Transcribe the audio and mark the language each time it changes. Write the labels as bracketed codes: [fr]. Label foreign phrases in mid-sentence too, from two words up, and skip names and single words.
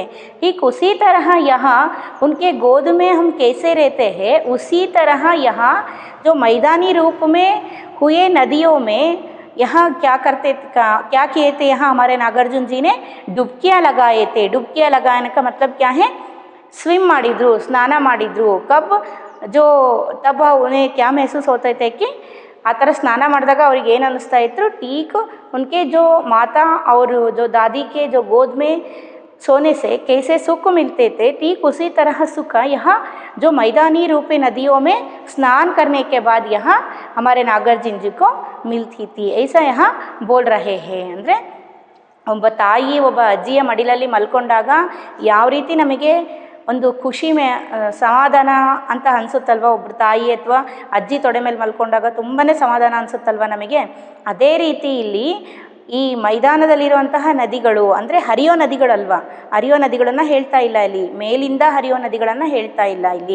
[hi] ठीक उसी तरह यहाँ उनके गोद में हम कैसे रहते हैं, उसी तरह यहाँ जो मैदानी रूप में हुए नदियों में यहाँ क्या किए थे, यहाँ हमारे नागार्जुन जी ने डुबकियाँ लगाए थे. डुबकियाँ लगाने का मतलब क्या है, स्विम [kn] ಮಾಡಿದ್ರು, ಸ್ನಾನ ಮಾಡಿದ್ರು. [hi] कब जो तब उन्हें क्या महसूस होते थे कि आ तरह स्नान [kn] ಮಾಡಿದಾಗ ಅವ್ರಿಗೆ ಏನು ಅನ್ನಿಸ್ತಾ ಇತ್ತು, [hi] ठीक उनके जो माता और जो दादी के जो गोद में सोने से कैसे सुख मिलते थे, ठीक उसी तरह सुख यहाँ जो मैदानी रूपी नदियों में स्नान करने के बाद यहाँ हमारे नागार्जुन जी को मिलती थी. ऐसा यहाँ बोल रहे हैं. [kn] ಅಂದರೆ ಒಬ್ಬ ತಾಯಿ ಒಬ್ಬ ಅಜ್ಜಿಯ ಮಡಿಲಲ್ಲಿ ಮಲ್ಕೊಂಡಾಗ ಯಾವ ರೀತಿ ನಮಗೆ ಒಂದು ಖುಷಿ ಸಮಾಧಾನ ಅಂತ ಅನಿಸುತ್ತಲ್ವ, ಒಬ್ಬರು ತಾಯಿ ಅಥವಾ ಅಜ್ಜಿ ತೊಡೆ ಮೇಲೆ ಮಲ್ಕೊಂಡಾಗ ತುಂಬಾ ಸಮಾಧಾನ ಅನಿಸುತ್ತಲ್ವ ನಮಗೆ. ಅದೇ ರೀತಿ ಇಲ್ಲಿ ಈ ಮೈದಾನದಲ್ಲಿರುವಂತಹ ನದಿಗಳು ಅಂದರೆ ಹರಿಯೋ ನದಿಗಳಲ್ವ, ಹರಿಯೋ ನದಿಗಳನ್ನು ಹೇಳ್ತಾ ಇಲ್ಲ ಇಲ್ಲಿ, ಮೇಲಿಂದ ಹರಿಯೋ ನದಿಗಳನ್ನು ಹೇಳ್ತಾ ಇಲ್ಲ ಇಲ್ಲಿ.